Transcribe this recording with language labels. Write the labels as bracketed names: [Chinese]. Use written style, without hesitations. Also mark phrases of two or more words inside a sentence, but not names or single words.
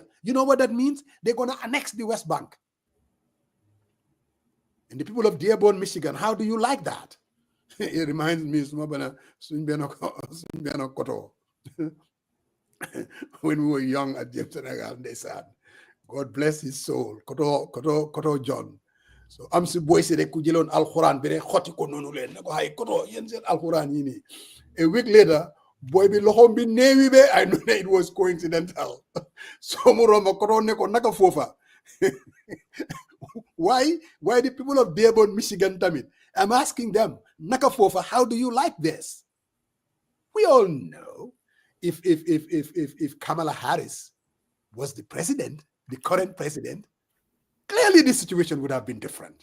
[English] You know what that means? They're going to annex the West Bank. And the people of Dearborn, Michigan, how do you like that? It reminds me when we were young at Senegal, they said, God bless his soul, Koto John. [Wolof] So am si boy si rek ku jëloon alquran bi rek xoti ko nonu len ne ko hay koto yeen seen alquran yi ni. [English] A week later [Wolof] boy bi loxom bi neewi be [English] I know that it was coincidental. [Wolof] So mu romba koto ne ko naka fofa. [English] Why the people of Dearborn, Michigan tamit? I'm asking them, [Wolof] naka fofa, [English] how do you like this? We all know if Kamala Harris was the president, the current president, clearly the situation would have been different.